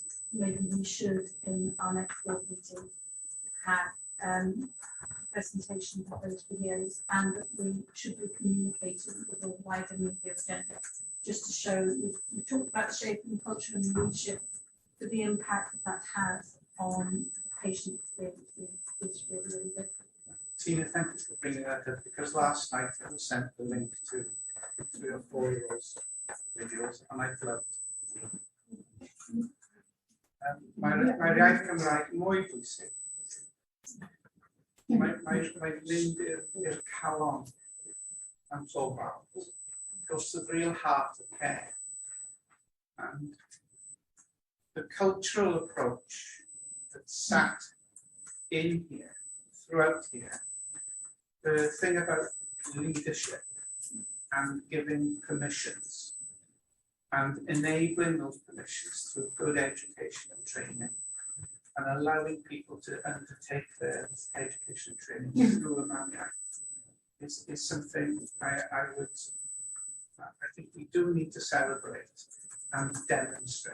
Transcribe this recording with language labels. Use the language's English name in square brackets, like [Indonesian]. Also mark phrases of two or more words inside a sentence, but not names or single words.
[English] Maybe we should, in our next board meeting, have presentations of those videos, and that we should be communicating with a wider media agenda, just to show we've talked about shaping culture and leadership, but the impact that has on patient experiences is really, really good. Tina, thank you for bringing that up, because last night I was sent the link to 3 or 4 of those videos, and I loved [Welsh] Mae'r iaith Cymraeg mwy bwysig. Mae'n mynd i'r calon am so fawr. [English] It goes to the real heart of care. And the cultural approach that sat in here, throughout here, the thing about leadership and giving permissions and enabling those permissions through good education and training and allowing people to undertake their education and training through a manual is something I think we do need to celebrate and demonstrate.